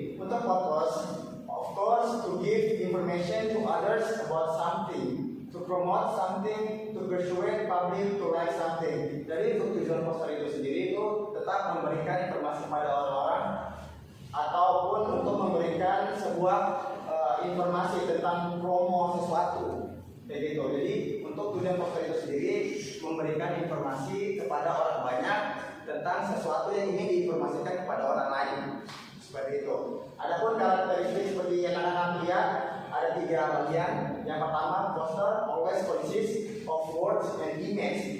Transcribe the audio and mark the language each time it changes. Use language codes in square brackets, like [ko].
[en] Untuk purpose, of course, to give information to others about something, to promote something, to persuade public to like something. [id] Jadi untuk tujuan poster itu sendiri itu tetap memberikan informasi pada orang-orang ataupun untuk memberikan sebuah informasi tentang promo sesuatu, kayak gitu. Jadi untuk tujuan poster itu sendiri memberikan informasi kepada orang banyak tentang sesuatu yang ingin diinformasikan kepada orang lain, seperti itu. Adapun karakteristik seperti yang anak-anak lihat, ada 3 bagian. Yang pertama, [en] poster always consists of words and image.